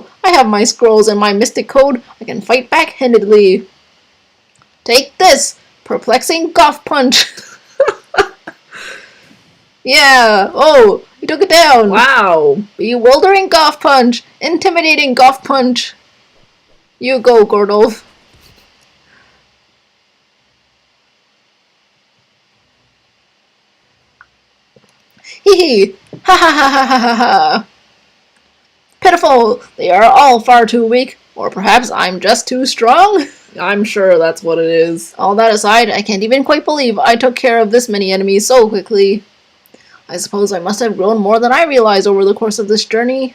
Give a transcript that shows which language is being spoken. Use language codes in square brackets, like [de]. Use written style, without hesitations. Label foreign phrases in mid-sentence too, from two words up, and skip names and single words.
[en] I have my scrolls and my mystic code. I can fight back-handedly. Take this! Perplexing Golf Punch! Yeah! Oh, you took it down! Wow. Bewildering Golf Punch! Intimidating Golf Punch! You go, Gordolf. Hee hee! Ha ha ha ha ha ha ha! Pitiful! They are all far too weak, or perhaps I'm just too strong? I'm sure that's what it is. All that aside, I can't even quite believe I took care of this many enemies so quickly. I suppose I must have grown more than I realized over the course of this journey.